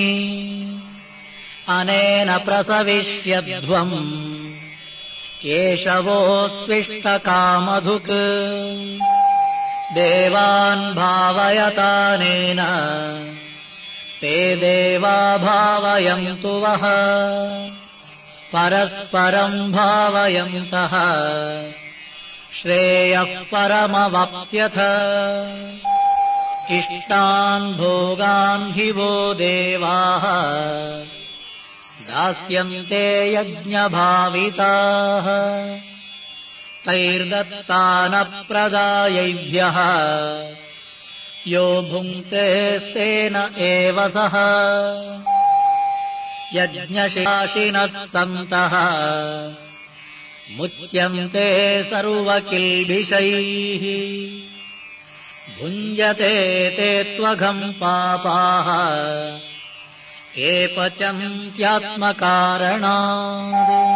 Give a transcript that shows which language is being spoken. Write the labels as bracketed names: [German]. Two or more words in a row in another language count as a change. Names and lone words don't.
[Sanskrit] ಅನೇನ ಪ್ರಸವಿಷ್ಯಧ್ವಂ ಏಷವೋಸ್ತ್ವಿಷ್ಟಕಾಮಧುಕ್ ದೇವಾನ್ ಭಾವಯತಾನೇನ ತೇ ದೇವಾ ಭಾವಯಂತು ವಃ ಪರಸ್ಪರಂ ಭಾವಯಂತಃ ಶ್ರೇಯಃ ಪರಮವಾಪ್ಸ್ಯಥ ಇಷ್ಟಾನ್ ಭೋಗಾನ್ ಹಿ ವೋ ದೇವಾಃ ದಾಸ್ಯಂತೆ ಯಜ್ಞಭಾವಿತಾಃ ತೈರ್ದತ್ತಾನ ಪ್ರದಾಯೈಭ್ಯಃ यो भुङ्क्ते स्तेन एव सः यज्ञशिलाशिनः सन्तः मुच्यन्ते सर्वकिल्बिषैः भुञ्जते ते त्वघम् पापाः ये पचन्त्यात्मकारणात्